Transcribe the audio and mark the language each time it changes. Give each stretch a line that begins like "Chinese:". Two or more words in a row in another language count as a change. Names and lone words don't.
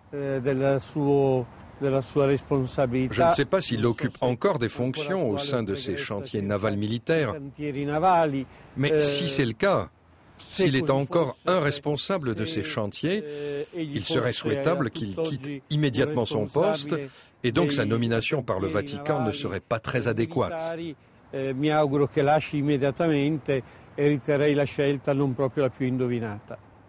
French: Je ne sais pas s'il occupe encore des fonctions au sein de ces chantiers navals militaires, mais si c'est le cas, s'il est encore un responsable de ces chantiers, il serait souhaitable qu'il quitte immédiatement son poste et donc sa nomination par le Vatican ne serait pas très adéquate.
Italian: Mi auguro che lasci immediatamente e riterrei la scelta non proprio la più indovinata.